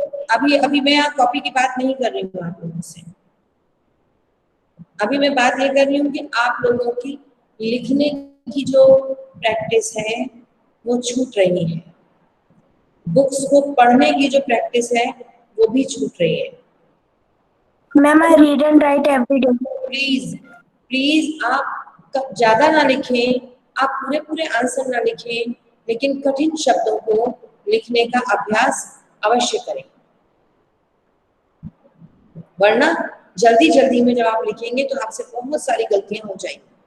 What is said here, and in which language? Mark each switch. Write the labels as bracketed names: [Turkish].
[Hindi] अभी मैं कॉपी की बात नहीं कर रही हूँ आप लोगों से. अभी मैं बात ये कर रही हूँ कि आप लोगों की लिखने की जो प्रैक्टिस है वो छूट रही है. बुक्स को पढ़ने की जो प्रैक्टिस है वो भी छूट रही है. [English] Ma'am, I read and write every day. [Hindi] Please आप ज्यादा ना लिखें, आप पूरे पूरे आंसर ना लिखें, लेकिन कठिन शब्दों को लिखने का अभ्यास अवश्य करें, वरना जल्दी जल्दी में जब आप लिखेंगे तो आपसे बहुत सारी गलतियां हो जाएंगी.